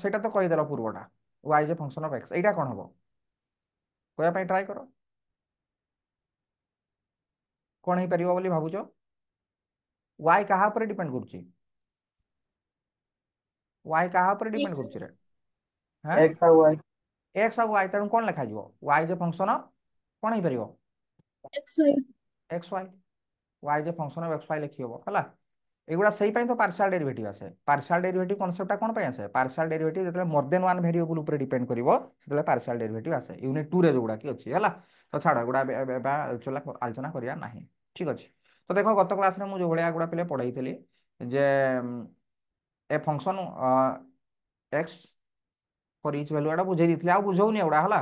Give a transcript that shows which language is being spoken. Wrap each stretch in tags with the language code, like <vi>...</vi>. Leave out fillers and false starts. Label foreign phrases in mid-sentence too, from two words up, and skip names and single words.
<or>ସେଇଟା ତ କହିଦେଲ ପୂର୍ବଟା y ଯେ</or> <en>function of x</en> <or>ଏଇଟା କଣ ହବ କହିବା ପାଇଁ ଟ୍ରାଏ କର। କଣ ହେଇପାରିବ ବୋଲି ଭାବୁଛ? y କାହା ଉପରେ ଡିପେଣ୍ଡ କରୁଛି? y କାହା ଉପରେ ଡିପେଣ୍ଡ କରୁଛି ରେ? ହାଁ</or> <hi>एक्स और वाई</hi> <or>x ଆଉ y ତେଣୁ କଣ ଲେଖାଯିବ? y ଯେ ଫଙ୍କସନ କଣ ହେଇପାରିବ? एक्स वाई x y y ଯେ</or> <en>function of x</en> <or>y ଲେଖି ହବ ହେଲା। ଏଗୁଡ଼ା ସେଇ ପାଇଁ ତ</or> <en>partial derivative</en> <or>ଆସେ।</or> <en>partial derivative</en> <or>କନସେପ୍ଟଟା କଣ ପାଇଁ ଆସେ?</or> <en>partial derivative</en> <or>ଯେତେବେଳେ ମୋର</or> <en>then one variable</en> <or>ଉପରେ ଡିପେଣ୍ଡ କରିବ ସେତେବେଳେ</or> <en>partial derivative</en> <or>ଆସେ। ୟୁନିଟ୍ 2ରେ ଯୋଉଗୁଡ଼ା କି ଅଛି ହେଲା। ତ ଛାଡ ଏଗୁଡ଼ା ଏବେ ଆଲୋଚନା କରିବା ନାହିଁ। ଠିକ ଅଛି। ତ ଦେଖ ଗତ କ୍ଲାସରେ ମୁଁ ଯୋଉ ଭଳିଆ ଗୁଡ଼ା ପିଲେ ପଢେଇଥିଲି ଯେ ଏ</or> <en>function x for each value</en> <or>ଏଟା ବୁଝେଇ ଦେଇଥିଲି ଆଉ ବୁଝଉନି ଏଗୁଡ଼ା ହେଲା।</or>